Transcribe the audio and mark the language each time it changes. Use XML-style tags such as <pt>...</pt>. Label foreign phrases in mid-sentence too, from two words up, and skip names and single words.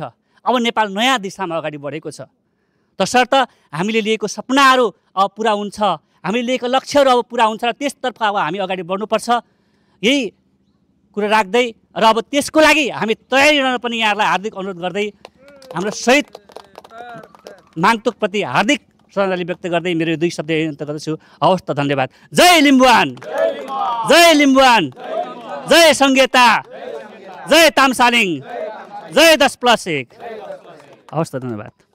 <ne>अब नेपाल नयाँ दिशामा अगाडि बढेको छ। तसर्थ हामीले लिएको सपनाहरू अब पुरा हुन्छ, हामीले लिएको लक्ष्यहरू अब पुरा हुन्छ र त्यसतर्फ अब हामी अगाडि बढ्नुपर्छ। यही कुरा राख्दै र अब त्यसको लागि हामी तयारी रहन पनि यहाँलाई हार्दिक अनुरोध गर्दै हाम्रो शहीद माङतोकप्रति हार्दिक श्रद्धाञ्जली व्यक्त गर्दै मेरो 2 शब्द अन्त गर्दछु। हवस् त, धन्यवाद। जय लिम्बुवान, जय लिम्बुवान, जय सङ्घीयता, जय तामसालिङ, जय 10+1। हवस् त, धन्यवाद।</ne>